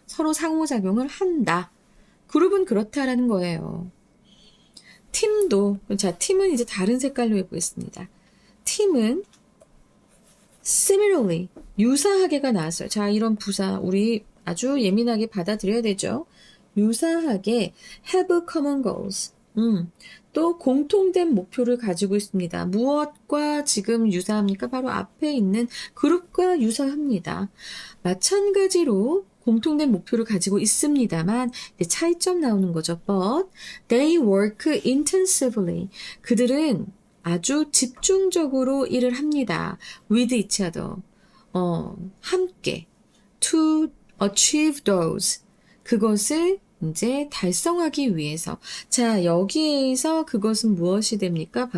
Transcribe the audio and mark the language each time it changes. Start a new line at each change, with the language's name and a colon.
Korean: 서로 상호작용을 한다. 그룹은 그렇다라는 거예요. 팀도 자 팀은 이제 다른 색깔로 해보겠습니다. 팀은 similarly 유사하게가 나왔어요. 자 이런 부사 우리 아주 예민하게 받아들여야 되죠. 유사하게
English: have common goals.
Korean: 또 공통된 목표를 가지고 있습니다. 무엇과 지금 유사합니까? 바로 앞에 있는 그룹과 유사합니다. 마찬가지로 공통된 목표를 가지고 있습니다만 차이점 나오는 거죠.
English: But they work intensively.
Korean: 그들은 아주 집중적으로 일을 합니다.
English: With each other.
Korean: 함께.
English: To achieve those.
Korean: 그것을 이제 달성하기 위해서. 자, 여기에서 그것은 무엇이 됩니까?